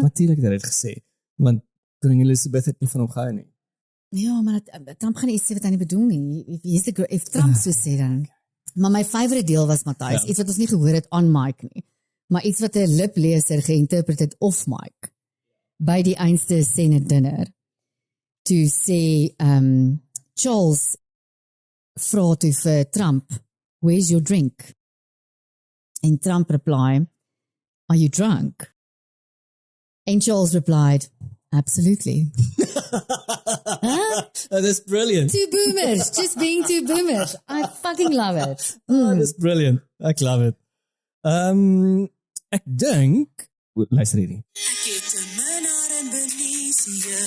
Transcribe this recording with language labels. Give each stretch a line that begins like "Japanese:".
Afrikaans: Natuurlijk het hy dit gesê, want koning Elizabeth het nie van hom gehou nie. Ja, maar Trump gaan nie sê wat hy nie bedoel nie. If Trump so sê dan. Maar my favorite deel was, Matthys, iets wat ons nie gehoor het on mic nie, maar iets wat 'n lipleser geïnterpreteer het off mic, by die einste Senate dinner, toe sê, Charles vra toe vir Trump,
English: where's your drink? And Trump reply, are you drunk? And Charles replied, absolutely. Huh? Oh, that's brilliant. Two boomers, just being two boomers. I fucking love it. Oh, that's brilliant. Ek love it.
Afrikaans: Ek dink, luister hierdie. Ek het 'n minnaar in Belize.